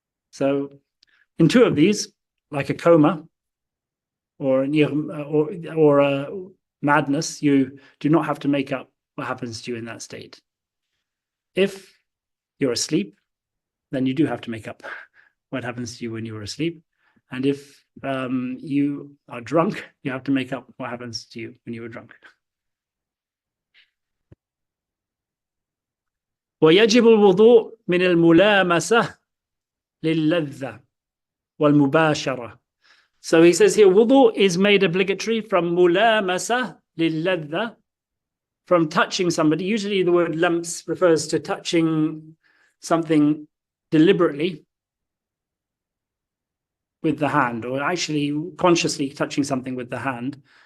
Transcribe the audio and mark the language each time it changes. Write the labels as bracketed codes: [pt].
[en] So in two of these, like a coma or a madness, you do not have to make up what happens to you in that state. If you're asleep, then you do have to make up what happens to you when you were asleep. And if you are drunk, you have to make up what happens to you when you were drunk. [ar] ويجب الوضوء من الملامسة للذة والمباشرة. [en] So he says here, wudu is made obligatory from mulamasa lilladha, from touching somebody. Usually the word lamps refers to touching something deliberately with the hand, or actually consciously touching something with the hand.